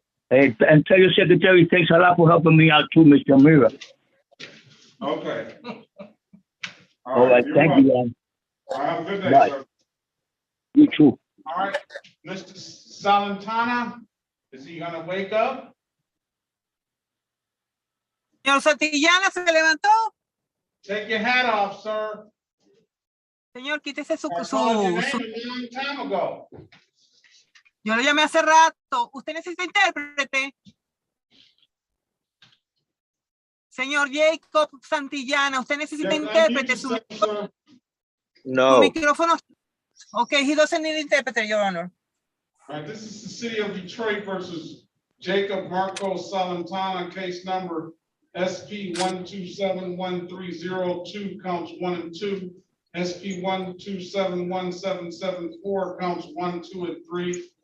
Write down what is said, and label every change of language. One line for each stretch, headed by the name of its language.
English: Hey, and tell your secretary thanks a lot for helping me out too, Mr. Amira. Okay. All right, thank you, Your Honor. All right, have a good day, Bye. sir. You too. All right, Mr. Salantana, is he gonna wake up?
Spanish: Señor Santillana, ¿se levantó?
English: Take your hat off, sir.
Spanish: Señor, quítese su...
English: I called your name a long time ago.
Spanish: Yo lo llamé hace rato. ¿Usted necesita intérprete? Señor Jacob Santillana, ¿usted necesita intérprete? Su micrófono...
English: Okay, he doesn't need interpreter, Your Honor. All right, this is the city of Detroit versus Jacob Marco Salantana, case number SP 1271302, counts 1 and 2. SP 1271774, counts 1, 2, and 3.